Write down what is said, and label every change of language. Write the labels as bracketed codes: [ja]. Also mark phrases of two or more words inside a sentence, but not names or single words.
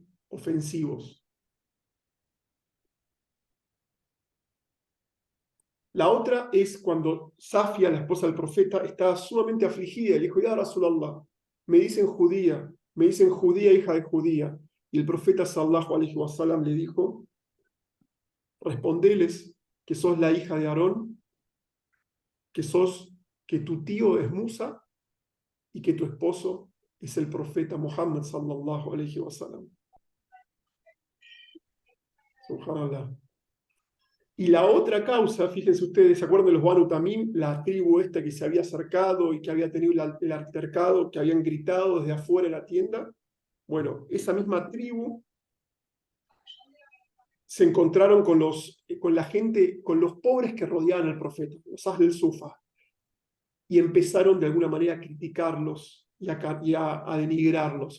[es] Ofensivos. La otra es cuando Safia, la esposa del profeta, estaba sumamente afligida y le dijo, [ar] يا رسول الله, [es] me dicen judía, hija de judía. Y el profeta [ar] صلى الله عليه وسلم [es] le dijo, respondeles que sos la hija de Aarón, que tu tío es Musa y que tu esposo es el profeta Muhammad [ar] صلى الله عليه وسلم. [es] Subhanallah. Y la otra causa, fíjense ustedes, ¿se acuerdan de los Banu Tamim? La tribu esta que se había acercado y que había tenido el altercado, que habían gritado desde afuera de la tienda. Bueno, esa misma tribu se encontraron con la gente, con los pobres que rodeaban al profeta, los As del Sufa, y empezaron de alguna manera a criticarlos y a denigrarlos.